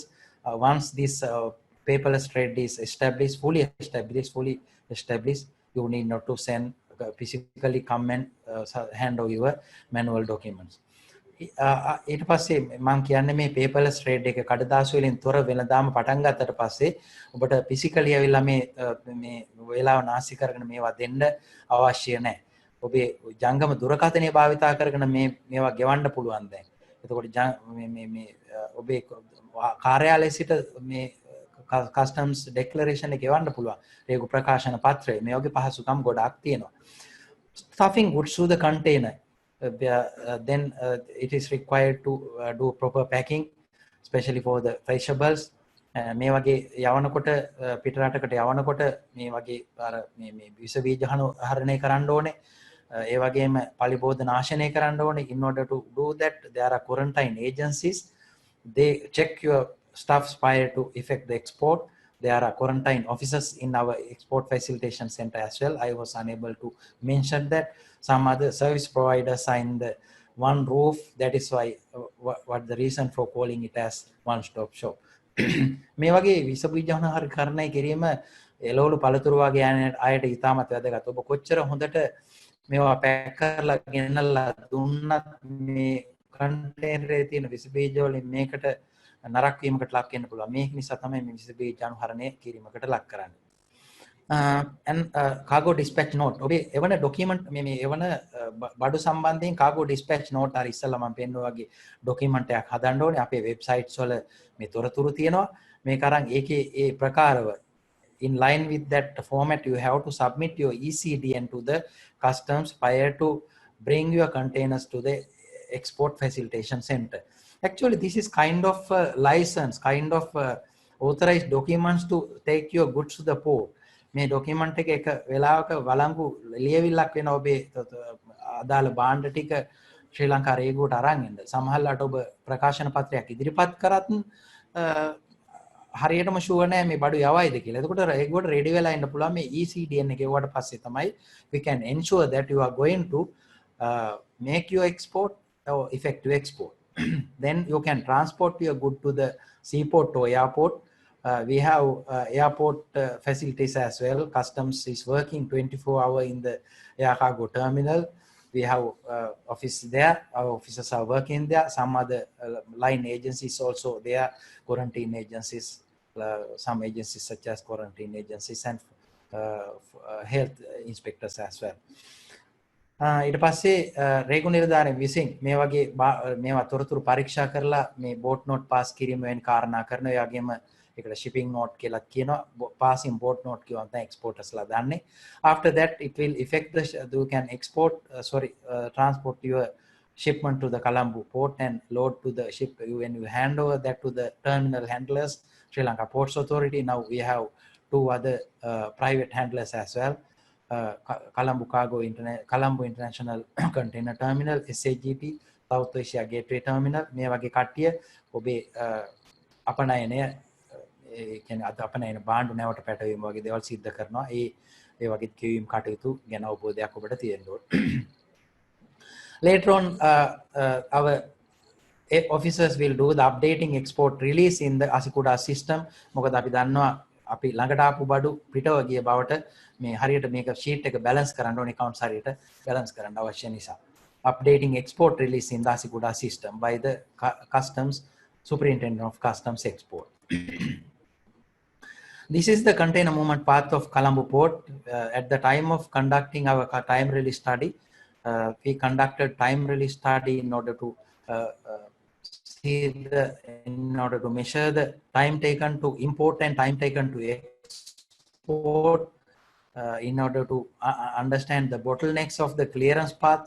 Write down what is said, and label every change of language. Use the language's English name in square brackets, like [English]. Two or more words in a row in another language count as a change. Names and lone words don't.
[English] Once this paperless trade is fully established, you need not to send physically come and hand over your manual documents. [Sinhala] ඊට පස්සේ මම කියන්නේ මේ [English] paperless trade [Sinhala] එක කඩදාසි වලින් තොර වෙනදාම පටන් ගත්තට පස්සේ ඔබට physically ඇවිල්ලා මේ වේලාව නාස්ති කරගෙන මේවා දෙන්න අවශ්‍ය නැහැ. ඔබේ ජංගම දුරකථනය භාවිතා කරගෙන මේවා ගෙවන්න පුළුවන් දැන්. එතකොට මේ ඔබේ කාර්යාලයේ සිට මේ [English] customs declaration [Sinhala] එක ගෙවන්න පුළුවන්. රේගු ප්‍රකාශන පත්‍රය මේ වගේ පහසුකම් ගොඩාක් තියෙනවා. [English] Stuffing goods through the container. Then it is required to do proper packing, especially for the perishables. [Sinhala] මේ වගේ යවනකොට පිටරටකට යවනකොට මේ වගේ අර මේ විස බීජ හරණය කරන්න ඕනේ. ඒ වගේම පලිබෝධ නාශනය කරන්න ඕනේ. [English] In order to do that, there are quarantine agencies. They check your stuffs prior to effect the export. There are quarantine officers in our export facilitation center as well. I was unable to mention that. Some other service providers are in the one roof. That is why what the reason for calling it as one-stop shop. [Sinhala] මේ වගේ විස බීජ හරණය කිරීම එළවලු පළතුරු වගේ අයට ඉතාමත් වැදගත්. ඔබ කොච්චර හොඳට මේවා පැක් කරලා ගෙනල්ලා දුන්නත් මේ කන්ටේනරේ තියෙන විස බීජ වලින් මේකට නරක වීමකට ලක් වෙන්න පුළුවන්. මේක නිසා තමයි මේ විස බීජ හරණය කිරීමකට ලක් කරන්නේ. [English] And cargo dispatch note. [Sinhala] ඔබේ එවන document මේ එවන බඩු සම්බන්ධයෙන් [English] cargo dispatch note [Sinhala] අර ඉස්සෙල්ලා මම පෙන්නුවා වගේ document එකක් හදන්න ඕනේ. අපේ websites වල මේ තොරතුරු තියෙනවා. මේක අරන් ඒකේ ඒ ප්‍රකාරව [English] in line with that format you have to submit your ECDN to the customs prior to bring your containers to the export facilitation center. Actually this is kind of license, kind of authorized documents to take your goods to the port. [Sinhala] මේ ડોකියුමන්ට් එක වෙලාවක වළංගු ලියවිල්ලක් වෙන ඔබේ අදාළ භාණ්ඩ ටික ශ්‍රී ලංකා රේගුවට අරන් එන්න. සමහරවිට ඔබ ප්‍රකාශන පත්‍රයක් ඉදිරිපත් කරත් හරියටම ෂුවර් නැහැ මේ බඩු යවයිද කියලා. එතකොට රේගුවට රෙඩි වෙලා ඉන්න පුළුවන් මේ ECDN එක ගෙවුවට පස්සේ තමයි [English] we can ensure that you are going to make your export or effective export. Then you can transport your good to the seaport or airport. We have airport facilities as well. Customs is working 24 hours in the air cargo terminal. We have office there. Our officers are working there. Some other line agencies also there. Quarantine agencies, some agencies such as quarantine agencies and health inspectors as well. [Sinhala] ඊට පස්සේ රේගු නිලධාරීන් විසින් මේ වගේ මේවා තොරතුරු පරීක්ෂා කරලා මේ [English] boat note pass [Sinhala] කිරීම වෙන කාරණා කරනවා. ඒ වගේම ඒකට [English] shipping note [Sinhala] කියලා කියනවා. [English] passing boat note [Sinhala] කියනවා තමයි exportersලා දන්නේ. [English] After that it will affect the you can export transport your shipment to the Colombo port and load to the ship. When you hand over that to the terminal handlers, Sri Lanka Ports Authority, now we have two other private handlers as well. Colombo International Container Terminal, SAGT, South Asia Gateway Terminal. [Sinhala] මේ වගේ කට්ටිය ඔබේ අපනයනය කියන්නේ අපනයන භාණ්ඩු නැවට පැටවීම වගේ දේවල් සිද්ධ කරනවා. ඒ වගේ කියවීම් කටයුතු ගැන අවබෝධයක් ඔබට තියෙන්න ඕනේ. [English] Later on our officers will do the updating export release in the Asikuda system. [Sinhala] මොකද අපි දන්නවා අපි ළඟට ආපු බඩු පිටව ගිය බවට මේ හරියට මේක sheet එක balance කරන්න ඕනේ accounts හරියට balance කරන්න අවශ්‍ය නිසා. [English] Updating export release in the Asikuda system by the customs superintendent of customs export. This is the container movement path of Colombo port. At the time of conducting our time release study, we conducted time release study in order to in order to measure the time taken to import and time taken to export, in order to understand the bottlenecks of the clearance paths.